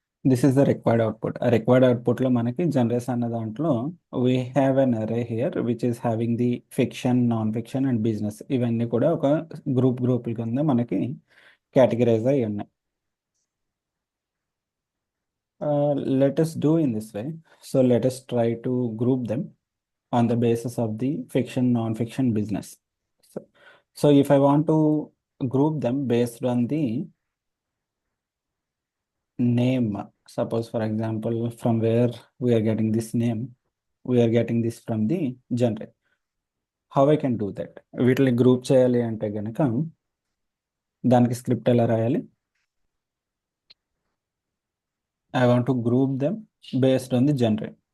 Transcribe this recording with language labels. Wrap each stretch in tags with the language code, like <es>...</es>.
<en>This is the required output.</en> <te>ఆ required అవుట్పుట్లో మనకి జనరేస్ అన్న దాంట్లో</te> <en>We have an array here which is having the fiction, non fiction and business.</en> <te>ఇవన్నీ కూడా ఒక గ్రూప్ కింద మనకి కేటగిరైజ్ అయి ఉన్నాయి.</te> <en>Let us do in this way. So let us try to group them on the basis of the fiction, non-fiction, business. So, so if I want to group them based on the name, suppose for example from where we are getting this name, we are getting this from the genre. How I can do that?</en> <te>వీటిని group చేయాలి అంటే గనక దానికి script ఎలా రాయాలి?</te> <en>I want to group them based on the genre.</en>